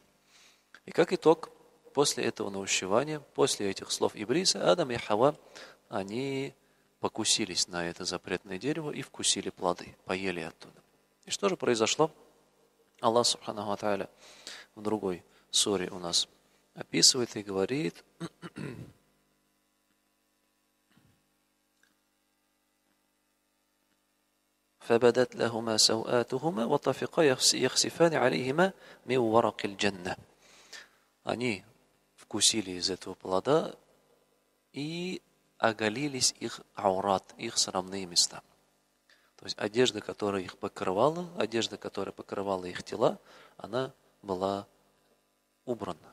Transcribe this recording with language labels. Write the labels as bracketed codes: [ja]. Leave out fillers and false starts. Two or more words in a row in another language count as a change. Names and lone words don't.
[ru] И как итог, после этого наущевания, после этих слов Иблиса, Адам и Хава, они покусились на это запретное дерево и вкусили плоды, поели оттуда. И что же произошло? [ar] الله سبحانه وتعالى [ru] в другой суре у нас описывает и говорит: [ar] فبدت لهما سوآتهما وطفقا يخسفان عليهما من ورق الجنة. [ru] Они вкусили из этого плода и оголились их аурат, их срамные места. То есть одежда, которая их покрывала, одежда, которая покрывала их тела, она была убрана.